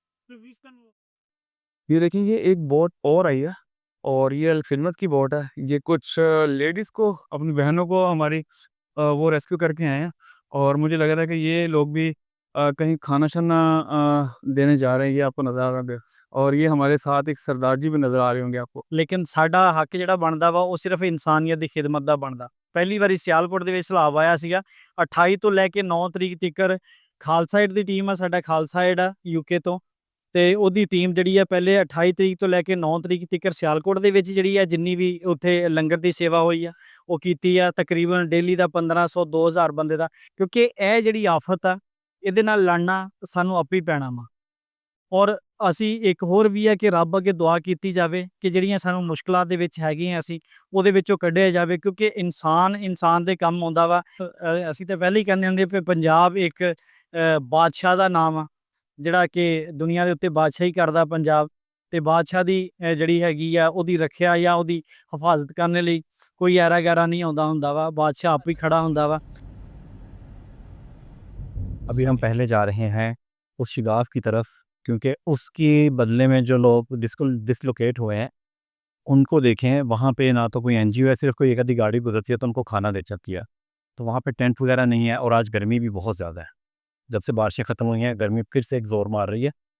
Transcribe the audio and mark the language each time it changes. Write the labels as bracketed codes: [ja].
[hi] ये देखिए, ये एक बोट और आई है और ये अल खिदमत की बोट है। ये कुछ लेडीज़ को, अपनी बहनों को हमारी वो रेस्क्यू करके आए हैं और मुझे लग रहा है कि ये लोग भी कहीं खाना-शाना देने जा रहे हैं। ये आपको नज़र आ रहा है और ये हमारे साथ एक सरदार जी भी नज़र आ रहे होंगे आपको। [pa] ਲੇਕਿਨ ਸਾਡਾ ਹੱਕ ਜਿਹੜਾ ਬਣਦਾ ਵਾ ਉਹ ਸਿਰਫ ਇਨਸਾਨੀਅਤ ਦੀ ਖਿਦਮਤ ਦਾ ਬਣਦਾ। ਪਹਿਲੀ ਵਾਰੀ ਸਿਆਲਕੋਟ ਦੇ ਵਿੱਚ ਸੈਲਾਬ ਆਇਆ ਸੀਗਾ। 28 ਤੋਂ ਲੈ ਕੇ 9 ਤਰੀਕ ਤੀਕਰ ਖਾਲਸਾ ਏਡ ਦੀ ਟੀਮ ਆ, ਸਾਡਾ ਖਾਲਸਾ ਏਡ ਆ ਯੂਕੇ ਤੋਂ, ਤੇ ਉਹਦੀ ਟੀਮ ਜਿਹੜੀ ਆ ਪਹਿਲੇ 28 ਤਰੀਕ ਤੋਂ ਲੈ ਕੇ 9 ਤਰੀਕ ਤੀਕਰ ਸਿਆਲਕੋਟ ਦੇ ਵਿੱਚ ਜਿਹੜੀ ਆ ਜਿੰਨੀ ਵੀ ਉੱਥੇ ਲੰਗਰ ਦੀ ਸੇਵਾ ਹੋਈ ਆ ਉਹ ਕੀਤੀ ਆ। ਤਕਰੀਬਨ ਡੇਲੀ ਦਾ 1500 2000 ਬੰਦੇ ਦਾ, ਕਿਉਂਕਿ ਇਹ ਜਿਹੜੀ ਆਫਤ ਆ ਇਹਦੇ ਨਾਲ ਲੜਨਾ ਸਾਨੂੰ ਆਪੇ ਹੀ ਪੈਣਾ ਵਾ। ਔਰ ਅਸੀਂ ਇੱਕ ਹੋਰ ਵੀ ਹੈ ਕਿ ਰੱਬ ਅੱਗੇ ਦੁਆ ਕੀਤੀ ਜਾਵੇ ਕਿ ਜਿਹੜੀਆਂ ਸਾਨੂੰ ਮੁਸ਼ਕਲਾਂ ਦੇ ਵਿੱਚ ਹੈਗੀਆਂ ਅਸੀਂ ਉਹਦੇ ਵਿੱਚੋਂ ਕੱਢਿਆ ਜਾਵੇ, ਕਿਉਂਕਿ ਇਨਸਾਨ ਦੇ ਕੰਮ ਆਉਂਦਾ ਵਾ। ਅਸੀਂ ਤਾਂ ਪਹਿਲੇ ਹੀ ਕਹਿੰਦੇ ਹੁੰਦੇ ਵੀ ਪੰਜਾਬ ਇੱਕ ਬਾਦਸ਼ਾਹ ਦਾ ਨਾਮ ਆ, ਜਿਹੜਾ ਕਿ ਦੁਨੀਆ ਦੇ ਉੱਤੇ ਬਾਦਸ਼ਾਹੀ ਕਰਦਾ ਪੰਜਾਬ, ਤੇ ਬਾਦਸ਼ਾਹ ਦੀ ਜਿਹੜੀ ਹੈਗੀ ਆ ਉਹਦੀ ਰੱਖਿਆ ਜਾਂ ਉਹਦੀ ਹਿਫਾਜ਼ਤ ਕਰਨ ਲਈ ਕੋਈ ਐਰਾ ਗੈਰਾ ਨਹੀਂ ਆਉਂਦਾ ਹੁੰਦਾ ਵਾ, ਬਾਦਸ਼ਾਹ ਆਪ ਹੀ ਖੜਾ ਹੁੰਦਾ ਵਾ। [hi] अभी हम पहले जा रहे हैं उस शिगाफ की तरफ क्योंकि उसके बदले में जो लोग डिसलोकेट हुए हैं उनको देखें। वहाँ पे ना तो कोई एनजीओ है, सिर्फ कोई एक आधी गाड़ी गुजरती है तो उनको खाना दे जाती है। तो वहाँ पे टेंट वगैरह नहीं है और आज गर्मी भी बहुत ज़्यादा है। जब से बारिशें ख़त्म हुई हैं गर्मी फिर से एक ज़ोर मार रही है।